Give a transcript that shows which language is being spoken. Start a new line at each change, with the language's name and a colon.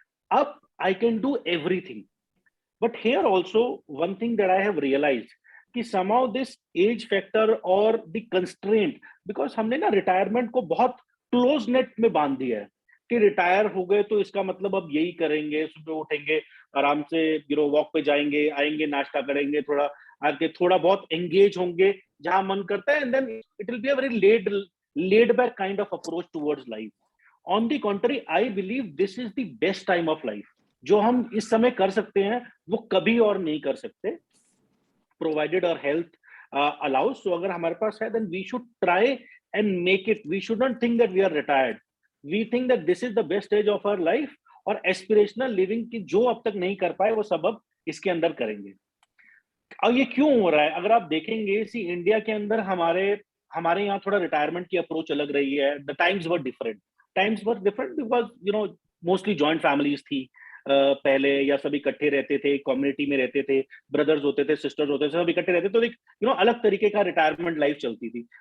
Hindi: अब
English: I can do everything, but here also one thing that I have realised
Hindi: कि
English: somehow this age factor
Hindi: और
English: the constraint, because
Hindi: हमने ना retirement को बहुत क्लोज नेट में बांध दिया है कि रिटायर हो गए तो इसका मतलब अब यही करेंगे, सुबह उठेंगे आराम से वॉक पे जाएंगे, आएंगे, नाश्ता करेंगे, थोड़ा आके थोड़ा बहुत एंगेज होंगे जहां मन करता है,
English: And then it will be a very laid back kind of approach towards life। on the contrary, I believe this is the best time of life।
Hindi: जो हम इस समय कर सकते हैं वो कभी और नहीं कर सकते,
English: provided our health allows। So
Hindi: अगर हमारे पास है,
English: then we should try and make it। We shouldn't think that we are retired, we think that this is the best stage of our life,
Hindi: और एस्पिरेशनल लिविंग की जो अब तक नहीं कर पाए वो सब अब इसके अंदर करेंगे। और ये क्यों हो रहा है, अगर आप देखेंगे सी इंडिया के अंदर हमारे यहाँ थोड़ा रिटायरमेंट की अप्रोच अलग रही है।
English: the times were different because mostly joint families
Hindi: थी पहले, या सब इकट्ठे रहते थे, कम्युनिटी में रहते थे, ब्रदर्स होते थे, सिस्टर्स होते थे, सब इकट्ठे रहते थे, तो एक अलग तरीके का रिटायरमेंट लाइफ चलती थी।